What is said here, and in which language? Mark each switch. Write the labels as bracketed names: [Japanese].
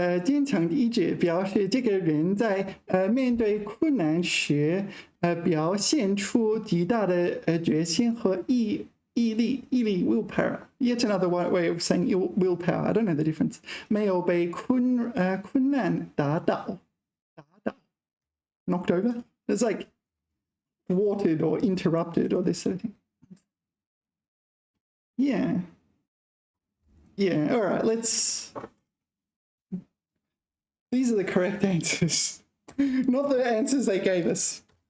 [Chinese] 坚强的意志表示这个人在面对困难时表现出极大的决心和毅力 willpower. [English] Yet another way of saying willpower. I don't know the difference. [Chinese] 没有被困难打倒 [English] knocked over. It's like thwarted or interrupted or this sort of thing. Yeah. Yeah, all right, let's... These are the correct answers. Not the answers they gave us.